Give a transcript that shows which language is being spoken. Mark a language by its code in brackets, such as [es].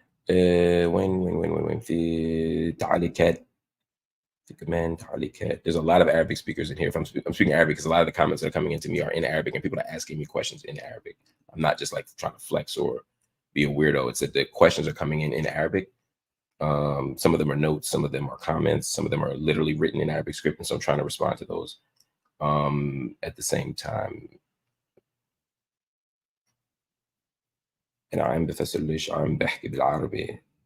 [ar] وين في تعليقات في كمان تعليقات. [en] There's a lot of Arabic speakers in here. If I'm speaking Arabic, because a lot of the comments that are coming into me are in Arabic and people are asking me questions in Arabic. I'm not just like trying to flex or be a weirdo. It's that the questions are coming in Arabic. Some of them are notes, some of them are comments, some of them are literally written in Arabic script, and so I'm trying to respond to those at the same time. [ar] أنا عم بفسر ليش عم بحكي بالعربي.